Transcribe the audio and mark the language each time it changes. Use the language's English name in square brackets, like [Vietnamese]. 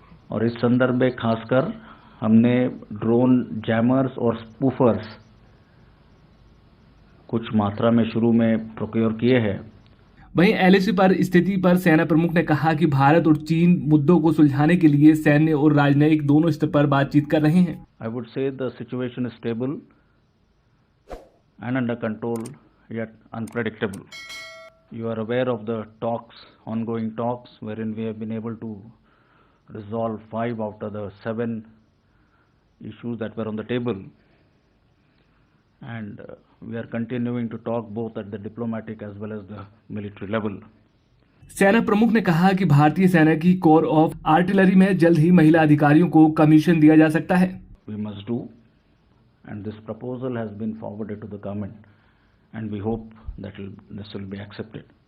[Hindi] और इस संदर्भ में खासकर हमने ड्रोन जैमर्स और स्पूफर्स कुछ मात्रा में शुरू में प्रोक्योर किए हैं। वहीं एलएसी पर स्थिति पर सेना प्रमुख ने कहा कि भारत और चीन मुद्दों को सुलझाने के लिए सैन्य और राजनयिक दोनों स्तर पर बातचीत कर रहे हैं। [English] I would say the situation is stable and under control, yet unpredictable. You are aware of the ongoing talks, wherein we have been able to resolve 5 out of the 7 issues that were on the table. And we are continuing to talk both at the diplomatic as well as the military level. [Hindi] सेना प्रमुख ने कहा कि भारतीय सेना की core of artillery में जल्द ही महिला अधिकारियों को कमीशन दिया जा सकता है। [English] We must do, and this proposal has been forwarded to the government, and we hope that this will be accepted.